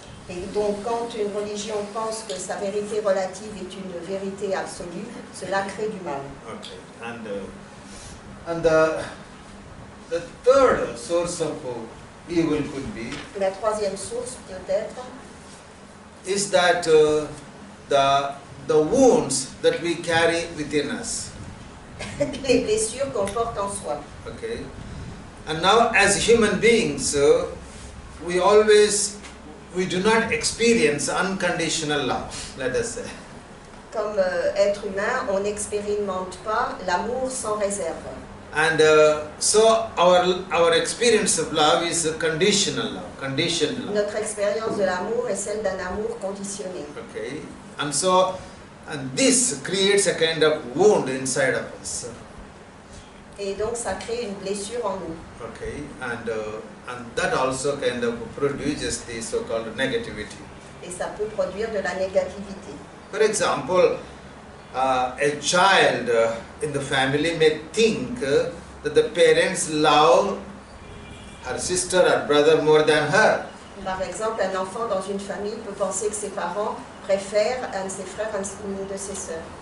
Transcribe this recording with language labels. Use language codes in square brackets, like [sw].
[fr] Et donc quand une religion pense que sa vérité relative est une vérité absolue, cela crée du mal. [en] Okay, and the third source of evil could be [fr] La troisième source peut-être [en] is that the wounds that we carry within us. [fr] les blessures qu'on porte en soi. [en] Okay, and now as human beings, we do not experience unconditional love. Let us say. [fr] Comme être humain, on n'expérimente pas l'amour sans réserve. [en] And so our experience of love is a conditional love, conditioned love. [fr] Notre expérience de l'amour est celle d'un amour conditionné. [en] Okay, and this creates a kind of wound inside of us. [fr] Et donc ça crée une blessure en nous. [en] Okay, and that also kind of produces the so-called negativity. [fr] Et ça peut produire de la négativité. [en] For example, a child in the family may think that the parents love her sister or brother more than her. [fr] Par exemple, un enfant dans une famille peut penser que ses parents préfèrent un de ses frères à une de ses sœurs.